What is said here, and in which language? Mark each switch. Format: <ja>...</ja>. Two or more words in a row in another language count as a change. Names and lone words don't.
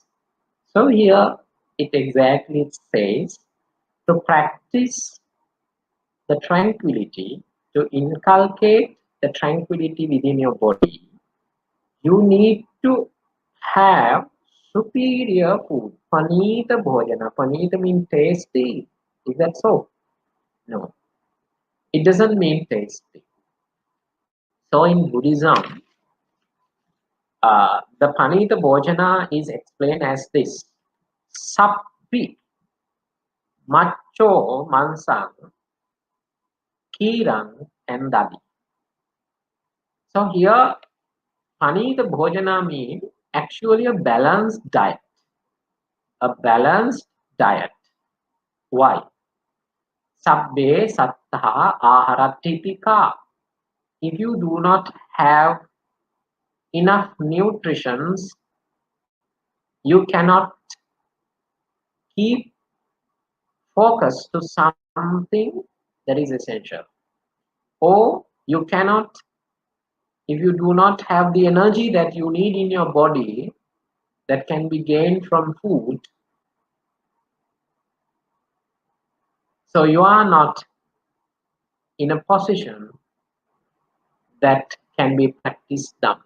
<en>So here it exactly says to practice the tranquility, to inculcate the tranquility within your body, you need to have superior food.</en> <pi>Panita bhojana.</pi> <en>Panita means tasty. Is that so? No. It doesn't mean tasty. So in Buddhism, the</en> <pi>Panita bhojana</pi> <en>is explained as this.</en> <pi>Sappi macho mansang kirang and dadi.</pi> <en>So here</en> <pi>Panita bhojana</pi> <en>means actually a balanced diet. A balanced diet. Why?</en> <pi>Sabbe sattha aharatthitika.</pi> <en>If you do not have enough nutrition, you cannot keep focus to something that is essential. Or you cannot, if you do not have the energy that you need in your body that can be gained from food, so you are not in a position that can be practiced Dhamma.</en>